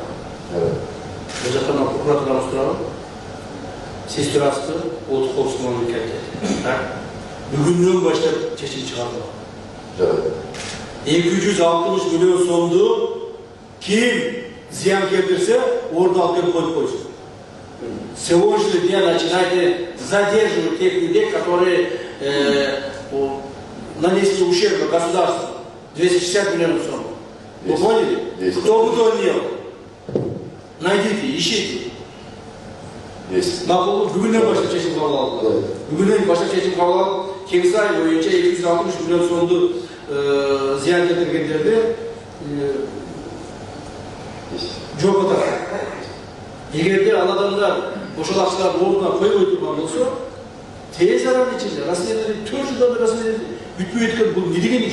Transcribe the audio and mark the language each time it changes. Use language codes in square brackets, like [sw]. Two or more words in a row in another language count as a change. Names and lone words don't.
[ky] Бул жактан прокуратурамыз турабы? Сиз турасызбы? Улуттук коопсуздук комитети. Так? Бүгүндөн баштап чечим чыгарды. 260 миллион сомду ким зыян келтирсе, ордун алып келип коюп койсун. [ru] Сегодняшний день начинаете задерживать тех людей, которые нанесли ущерб государству. 260 миллионов сом. Вы поняли? Кто бы то ни был. Найдите, ищите. [ky] Макулу бүгүнөн баштап чечим кабыл алды. Бүгүнөн баштап чечим кабыл алып, Kengsay боюнча 260 миллион сомду зыян келтиргендерди жоопко тартты. Эгерде ал адамдар ошол акчаларды ордуна койбой турган болсо, тез арада ичинде расследование 4 жылдан бери расследование бүтпөй өткөн бул не деген иш?